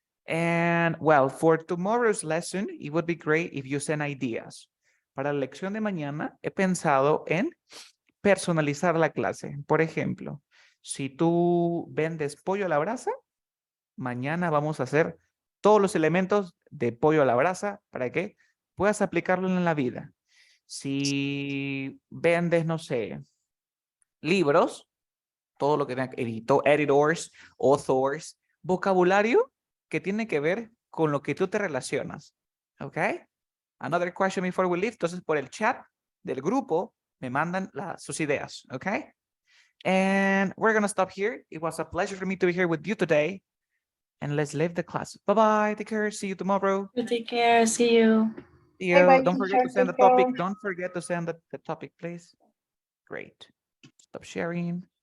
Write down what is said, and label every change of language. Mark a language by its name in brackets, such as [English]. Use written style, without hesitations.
[English] And well, for tomorrow's lesson, it would be great if you send ideas. [Spanish] Para la lección de mañana, he pensado en personalizar la clase. Por ejemplo, si tú vendes pollo a la brasa, mañana vamos a hacer todos los elementos de pollo a la brasa para que puedas aplicarlo en la vida. Si vendes, no sé, libros, todo lo que tenga editors, authors, vocabulario que tiene que ver con lo que tú te relacionas. ¿Ok? [English] Another question before we leave. [Spanish] Entonces, por el chat del grupo me mandan sus ideas. ¿Ok? [English] And we're going to stop here. It was a pleasure for me to be here with you today. and let's leave the class. Bye-bye. Take care. See you tomorrow. You take care. See you. See you. Bye-bye, Don't forget to teacher. send the Take care. topic. Don't forget to send the topic, please. Great. Stop sharing.